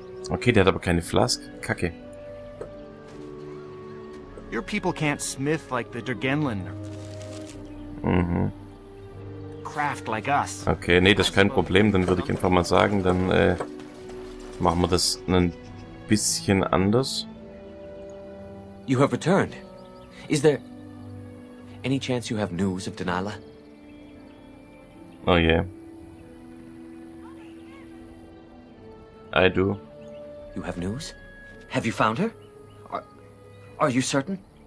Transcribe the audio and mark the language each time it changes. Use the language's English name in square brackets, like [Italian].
[German] Okay, der hat aber keine Flask. Kacke. [English] Your people can't smith like the Dergenlin. Mhm. Craft like us. [German] Okay, nee, das ist kein Problem. Dann würde ich einfach mal sagen, dann machen wir das ein bisschen anders. [English] You have returned. Is there any chance you have news of Delilah? Oh yeah. I do. You have news? Have you found her? Are you certain?